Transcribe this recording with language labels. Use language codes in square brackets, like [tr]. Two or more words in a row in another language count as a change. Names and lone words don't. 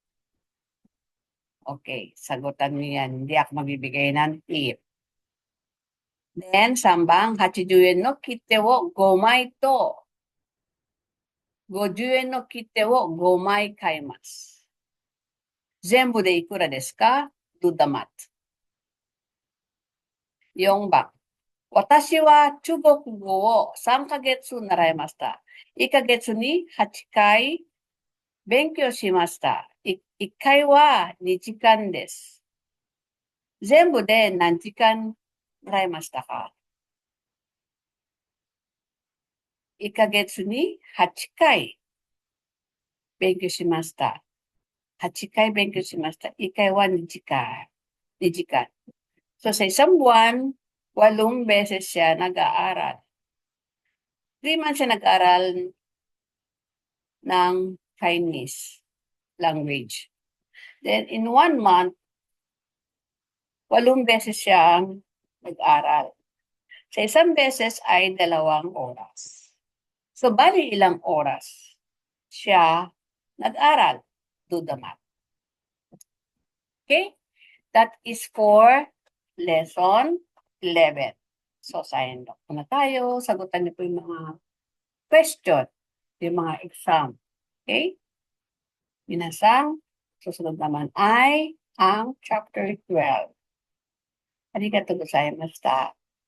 [tl] Okay, sagutan niyo yan. Hindi ako magbibigay ng tip. [ja] Then, 3 番、80円の切手を5枚と、50円の切手を5枚買います。全部でいくらですか？ [en] Do the math. [ja] 4 番、私は中国語を3ヶ月習いました。1ヶ月に8回勉強しました。1回は2時間です。全部で何時間習いましたか？ 1ヶ月に8回勉強しました。8回勉強しました。1回は2時間。2時間。 [tl] So sa isang buwan, 8 beses siya nag-aaral. 3 months siya nag-aaral ng [en] Chinese language. Then in 1 month, [tl] 8 beses siyang nag-aral. Sa isang beses ay 2 oras. So, bali ilang oras siya nag-aral? [en] Do the math. Okay? That is for lesson 11. [tl] So, sign up na tayo. Sagutan niyo po yung mga question, yung mga exam. [en] Okay? [tl] Minasang, susunod naman ay ang chapter 12. [ja] ありがとうございました.